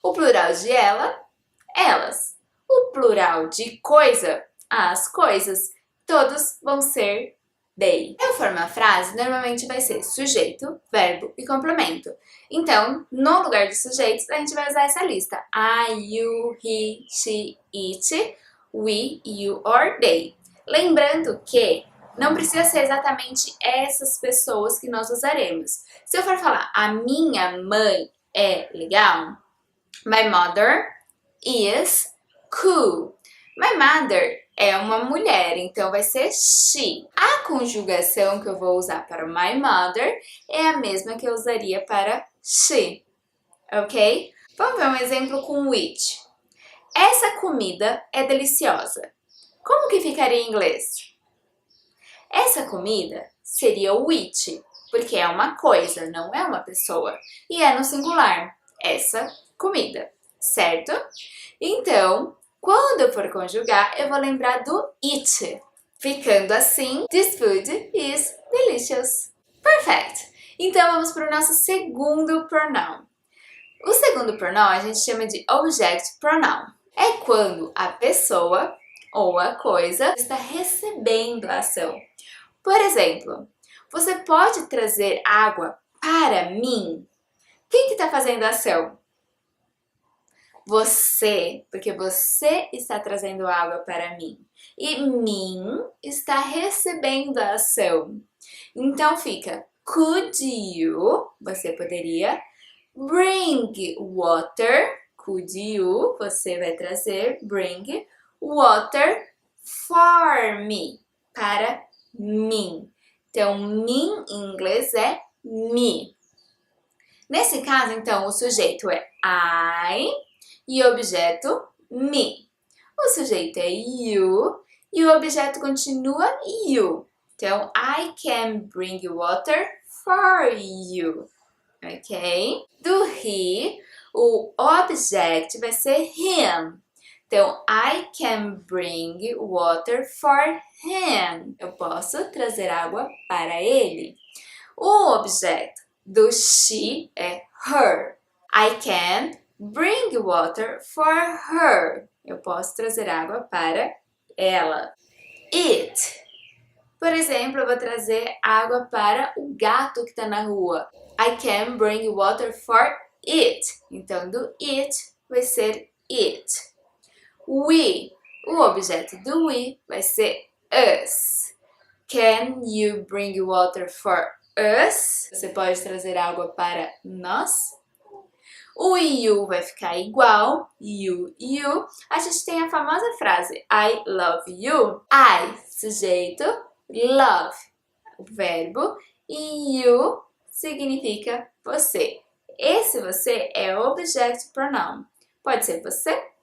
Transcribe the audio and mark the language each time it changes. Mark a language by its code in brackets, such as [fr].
[pt] O plural de ela, elas. O plural de coisa, as coisas. Todos vão ser they. Eu formar a frase, normalmente vai ser sujeito, verbo e complemento. Então, no lugar de sujeitos, a gente vai usar essa lista. [en] I, you, he, she, it, we, you or they. [pt] Lembrando que não precisa ser exatamente essas pessoas que nós usaremos. Se eu for falar, a minha mãe é legal, [en] my mother is cool. [pt] My mother é uma mulher, então vai ser she. A conjugação que eu vou usar para my mother é a mesma que eu usaria para she, ok? Vamos ver um exemplo com which. Essa comida é deliciosa. Como que ficaria em inglês? Essa comida seria which, porque é uma coisa, não é uma pessoa. E é no singular, essa comida, certo? Então, quando eu for conjugar, eu vou lembrar do it. Ficando assim, [en] this food is delicious. Perfect! [pt] Então, vamos para o nosso segundo pronoun. O segundo pronoun a gente chama de object pronoun. É quando a pessoa ou a coisa está recebendo a ação. Por exemplo, você pode trazer água para mim? Quem que está fazendo a ação? Você, porque você está trazendo água para mim. E mim está recebendo a ação. [en] Então fica, could you, [pt] você poderia, [en] bring water, could you, [pt] você vai trazer, [en] bring water for me, [pt] para mim. Então, mim em inglês é me. Nesse caso, então, o sujeito é I e o objeto me. O sujeito é you e o objeto continua you. [en] Então, I can bring water for you. Ok? [pt] Do he, o object vai ser him. [en] Então, I can bring water for him. [pt] Eu posso trazer água para ele. O objeto do she é her. [en] I can bring water for her. [pt] Eu posso trazer água para ela. It. Por exemplo, eu vou trazer água para o gato que está na rua. [en] I can bring water for it. [pt] Então, do it vai ser it. We, o objeto do we vai ser us. [en] Can you bring water for us? [pt] Você pode trazer água para nós. O you vai ficar igual, you. A gente tem a famosa frase [en] I love you. [pt] I, sujeito, love, o verbo, e you significa você. Esse você é o object pronoun. Pode ser você